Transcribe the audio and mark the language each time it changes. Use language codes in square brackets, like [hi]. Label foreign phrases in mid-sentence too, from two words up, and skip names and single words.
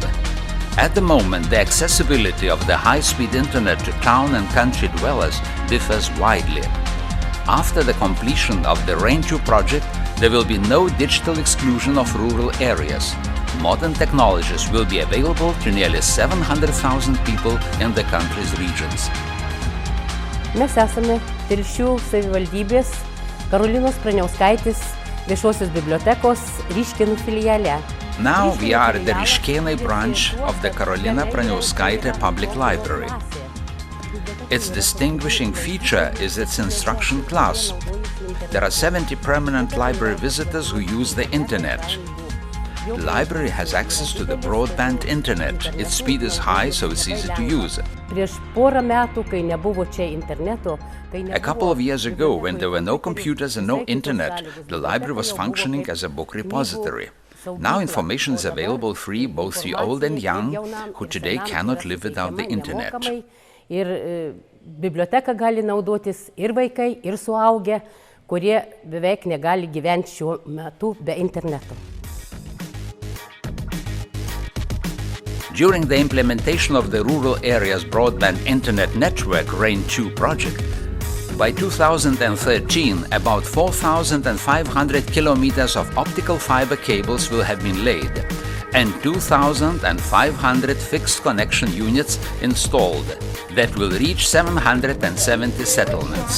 [en] At the moment, the accessibility of the high-speed internet to town and country dwellers differs widely. After the completion of the RAIN-2 project, there will be no digital exclusion of rural areas. Modern technologies will be available to nearly 700,000 people in the country's regions. [lt] Mes esame Telšių savivaldybės Karolinos Praniauskaitės viešosios bibliotekos Ryškėnų filiale. [en] Now we are at the Ryškėnai branch of the Karolina Praniauskaitė Public Library. Its distinguishing feature is its instruction class. There are 70 permanent library visitors who use the internet. The library has access to the broadband internet. Its speed is high, so it's easy to use. A couple of years ago, when there were no computers and no internet, the library was functioning as a book repository. Now information is available free both to old and young, who today cannot live without the internet. [lt] Biblioteka gali naudotis ir vaikai, ir suaugę, kurie beveik negali gyventi šiuo metu be interneto. [en] During the implementation of the rural areas broadband internet network RAIN-2 project, by 2013, about 4,500 kilometers of optical fiber cables will have been laid and 2,500 fixed connection units installed that will reach 770 settlements.